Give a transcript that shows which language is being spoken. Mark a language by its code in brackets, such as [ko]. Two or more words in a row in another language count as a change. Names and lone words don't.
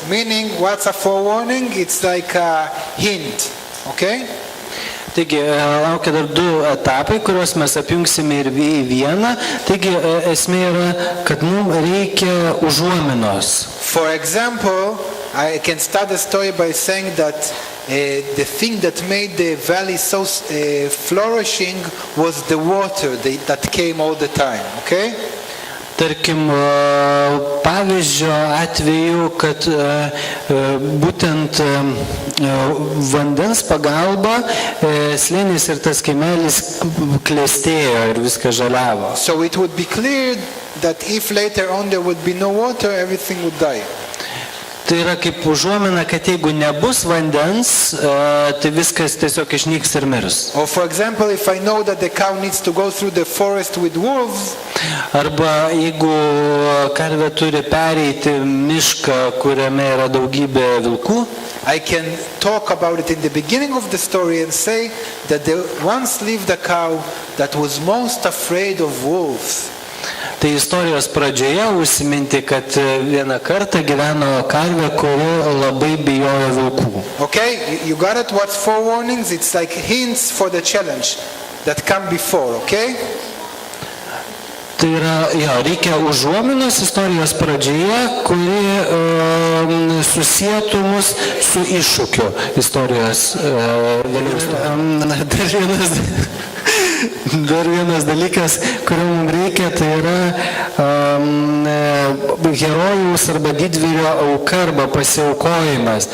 [en] Meaning, what's a forewarning? It's like a hint, okay? [lt] Taigi, laukia dar 2 etapai, kuriuos mes apjungsime ir į vieną. Taigi, esmė yra, kad mums reikia užuominos. [en] For example, I can start the story by saying that the thing that made the valley so flourishing was the water that came all the time, okay? [lt] Tarkim, pavyzdžio atveju, kad būtent vandens pagalba slėnis ir tas kaimelis klestėjo ir viskas žaliavo. [en] So it would be clear that if later on there would be no water, everything would die. [lt] Tai yra kaip užuomina, kad jeigu nebus vandens, tai viskas tiesiog išnyks ir mirs. [en] Or for example, if I know that the cow needs to go through the forest with wolves, [lt] Arba jeigu karvė turi pereiti mišką, kuriame yra daugybė vilkų, [en] I can talk about it in the beginning of the story and say that there once lived a cow that was most afraid of wolves. [lt] tai istorijos pradžioje užsiminti, kad vieną kartą gyveno karvė, kuri labai bijojo vilkų. [en] Okay, you got it? What's forewarnings? It's like hints for the challenge that come before, okay? [lt] Tai yra, reikia užuominos istorijos pradžioje, kuri susietų mus su iššūkiu istorijos vėliau. Dar vienas dalykas, kurio mums reikia, tai yra herojaus arba didvyrio auka arba pasiaukojimas.